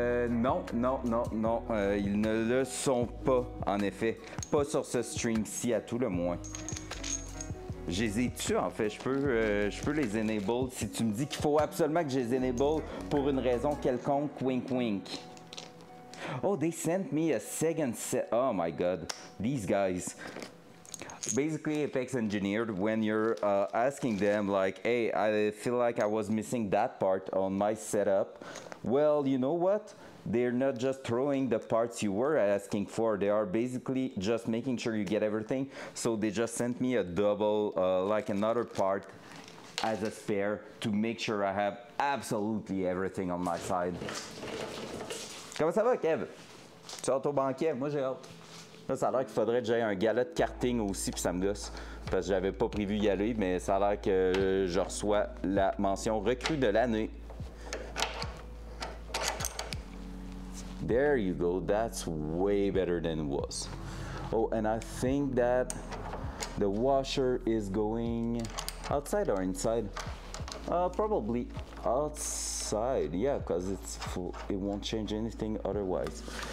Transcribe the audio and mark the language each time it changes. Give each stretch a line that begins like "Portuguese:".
French: Non, ils ne le sont pas, en effet. Pas sur ce stream-ci, à tout le moins. Je les ai-tu, en fait? Je peux les enable si tu me dis qu'il faut absolument que je les enable pour une raison quelconque, wink wink.
English: Oh, they sent me a second set. Oh my god, these guys. basically Apex Engineered, when you're asking them like, hey, I feel like I was missing that part on my setup, well, you know what? They're not just throwing the parts you were asking for, they are basically just making sure you get everything. So they just sent me a double, like another part as a spare to make sure I have absolutely everything on my side.
French: Comment ça va, Kev? Tu hâte au banquet? Moi, j'ai hâte. Là, ça a l'air qu'il faudrait que j'aille un gala de karting aussi, puis ça me gosse. Parce que j'avais pas prévu y aller, mais ça a l'air que je reçois la mention recrue de l'année.
English: There you go. That's way better than it was. Oh, and I think that the washer is going outside or inside? Probably outside. Yeah, because it's full. It won't change anything otherwise.